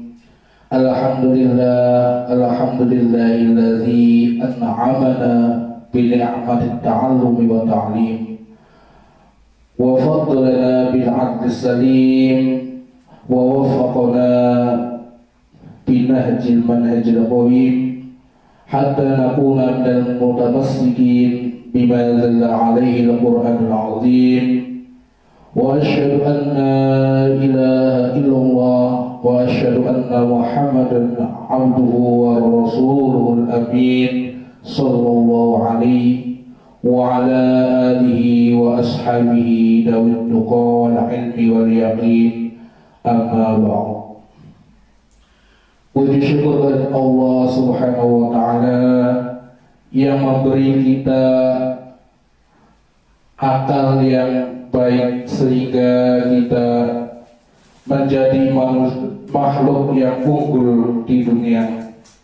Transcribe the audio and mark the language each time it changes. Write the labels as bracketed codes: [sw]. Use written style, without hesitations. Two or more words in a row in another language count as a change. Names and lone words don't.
[ar] الحمد لله الذي أنعمنا بنعمة التعلم والتعليم وفضلنا بالعدل السليم ووفقنا بنهج المنهج القويم حتى نكون من المتمسكين بما دل عليه القرآن العظيم. وأشهد أن لا إله إلا الله وأشهد أن محمدا عبده ورسوله الأمين صلى الله عليه وعلى آله وأصحابه ذوي التقى والعلم واليقين أما بعد. [id] Puji syukur kepada Allah [ar] سبحانه وتعالى [id] yang memberi kita akal yang baik sehingga kita menjadi makhluk yang unggul di dunia,